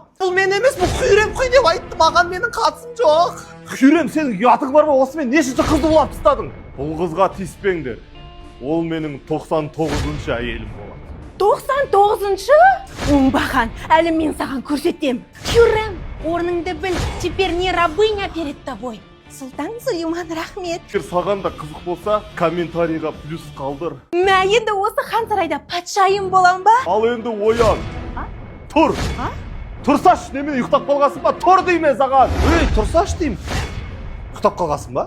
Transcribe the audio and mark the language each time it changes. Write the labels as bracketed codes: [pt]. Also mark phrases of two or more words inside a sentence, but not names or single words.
[kk] Бұл мен емес, бұл Хюрем қой деп айтты, маған менің қатысым жоқ. Хюрем, сенің ұятың бар ма? Осымен нешінші қызды улап тастадың? Бұл қызға тиіспеңдер. Ол менің 99-шы әйелім болады. 99-шы? Оңбаған, әлі мен саған көрсетем. Хюрем, орныңды біл, [ru] теперь не рабыня перед тобой. [kk] Сұлтан Сулейман, рахмет. Егер саған да қызық болса, комментарийға плюс қалдыр. Мә енді осы хан сарайда патшайым болам ба? Ал енді оян. Тұр. Тұрсаш, немен ұйықтап қалғасың ба? Тұр дейме саған. Ей, тұрсаш деймін. Құтап қалғасың ба?